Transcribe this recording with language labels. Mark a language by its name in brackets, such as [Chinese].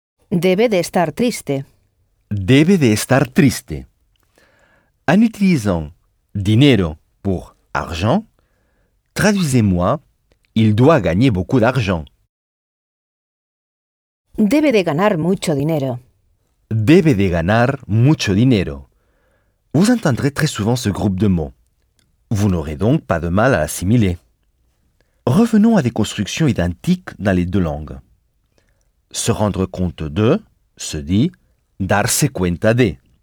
[Spanish] Debe de estar triste. Debe de estar triste. [French] En utilisant « dinero » pour « argent », traduisez-moi, il doit gagner beaucoup d'argent. [Spanish] Debe de ganar mucho dinero. Debe de ganar mucho dinero. [French] Vous entendrez très souvent ce groupe de mots. Vous n'aurez donc pas de mal à l'assimiler. Revenons à des constructions identiques dans les deux langues. Se rendre compte de se dit darse cuenta de.